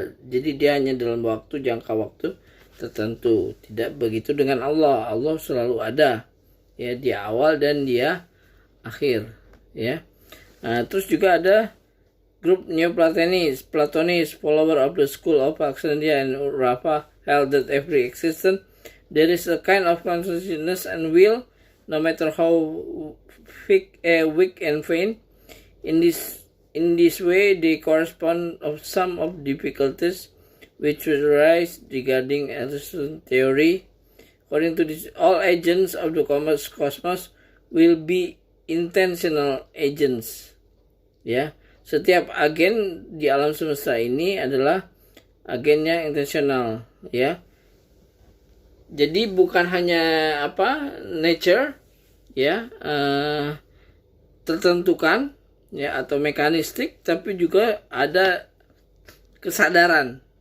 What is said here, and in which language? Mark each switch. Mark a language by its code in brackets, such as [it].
[id] Jadi dia hanya dalam jangka waktu tertentu. Tidak begitu dengan Allah. Allah selalu ada, ya, dia awal dan dia akhir, ya. Terus juga ada grup Neoplatonis, [en] follower of the school of Alexandria and Rafa, held that every existence there is a kind of consciousness and will, no matter how weak and faint. In this way, they correspond of some of difficulties which will arise regarding Aristotle's theory. According to this, all agents of the cosmos will be intentional agents. [id] Ya, setiap agen di alam semesta ini adalah agennya intensional, ya. Jadi bukan hanya nature, ya, tertentukan, ya, atau mekanistik, tapi juga ada kesadaran.